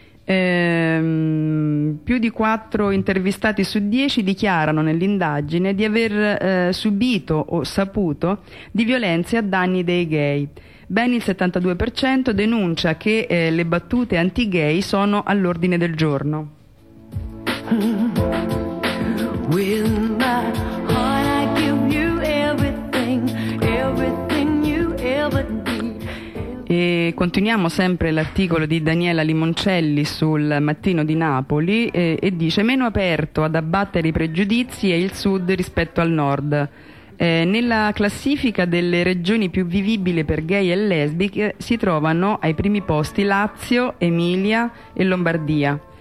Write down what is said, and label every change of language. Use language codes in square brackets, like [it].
[it] Più di 4 intervistati su 10 dichiarano nell'indagine di aver subito o saputo di violenze a danni dei gay. Ben il 72% denuncia che le battute anti-gay sono all'ordine del giorno. [en] With my heart I give you everything, everything you ever need. [it] E continuiamo sempre l'articolo di Daniela Limoncelli sul Mattino di Napoli e dice: meno aperto ad abbattere i pregiudizi è il sud rispetto al nord. Nella classifica delle regioni più vivibili per gay e lesbiche si trovano ai primi posti Lazio, Emilia e Lombardia.